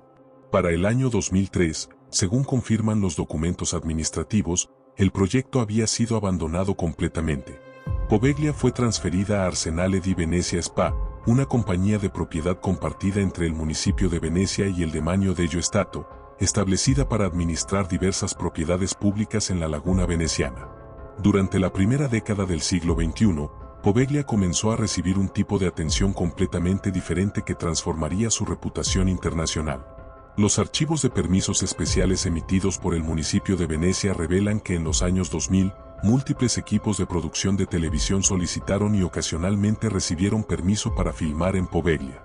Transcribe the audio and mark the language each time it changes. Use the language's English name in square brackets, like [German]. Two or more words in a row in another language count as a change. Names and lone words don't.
[Spanish] Para el año 2003, según confirman los documentos administrativos, el proyecto había sido abandonado completamente. Poveglia fue transferida a Arsenale di Venezia SpA, una compañía de propiedad compartida entre el municipio de Venecia y el [Italian] demanio dello Stato, [Spanish] establecida para administrar diversas propiedades públicas en la laguna veneciana. Durante la primera década del siglo XXI, Poveglia comenzó a recibir un tipo de atención completamente diferente que transformaría su reputación internacional. Los archivos de permisos especiales emitidos por el municipio de Venecia revelan que en los años 2000, múltiples equipos de producción de televisión solicitaron y ocasionalmente recibieron permiso para filmar en Poveglia.